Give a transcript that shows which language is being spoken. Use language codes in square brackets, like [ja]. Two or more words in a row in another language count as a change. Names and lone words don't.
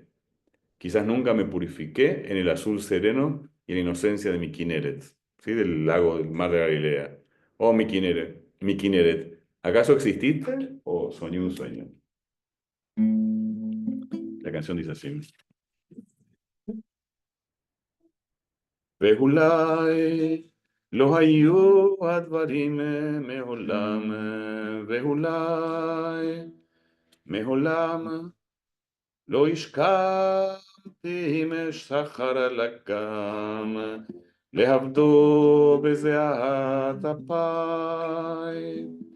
[es] Quizás nunca me purifiqué en el azul sereno y en la inocencia de mi Kineret, ¿sí? Del lago del mar de Galilea. Oh, mi Kineret, ¿acaso exististe o soñé un sueño? La canción dice así. [he] ואולי לא היו הדברים מעולם, ואולי מעולם לא השכמתי משחר על אגם, לעבדו בזיעת אפיים.